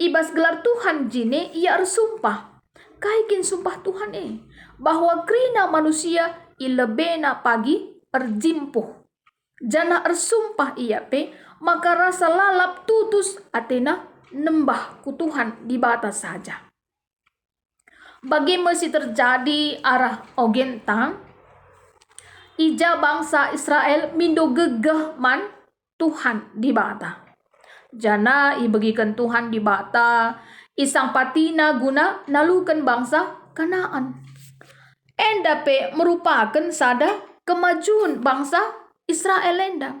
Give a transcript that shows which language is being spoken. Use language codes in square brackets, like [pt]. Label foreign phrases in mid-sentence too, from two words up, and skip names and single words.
[btx] ibas gelar Tuhan jine ia ersumpah. Kaikin sumpah Tuhan bahwa krina manusia ilebena pagi erjimpuh. Jana ersumpah ia maka rasa lalap tutus atena nembah ku Tuhan di batas saja. Bagi masih terjadi arah ogentang, ija bangsa Israel mindo gegeh man Tuhan di bata. Jana ibagikan Tuhan di bata, isang patina guna nalukan bangsa Kanaan. Enda merupakan sada kemajuan bangsa Israel enda.